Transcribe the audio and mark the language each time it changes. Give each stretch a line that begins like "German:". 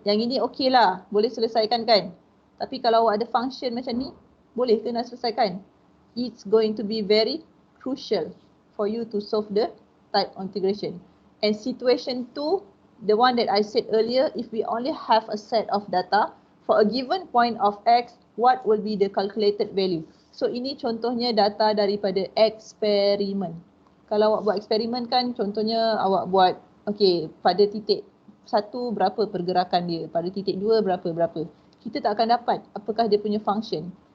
Malay: Yang ini okey lah, boleh selesaikan kan? Tapi kalau awak ada function macam ni, boleh ke nak selesaikan?
English: It's going to be very crucial for you to solve the type of integration. And situation 2, the one that I said earlier, if we only have a set of data, for a given point of X, what will be the calculated value?
Malay: So ini contohnya data daripada eksperimen. Kalau awak buat eksperimen kan, contohnya awak buat, okay, pada titik 1 berapa pergerakan dia, pada titik 2 berapa. Kita tak akan dapat apakah dia punya function.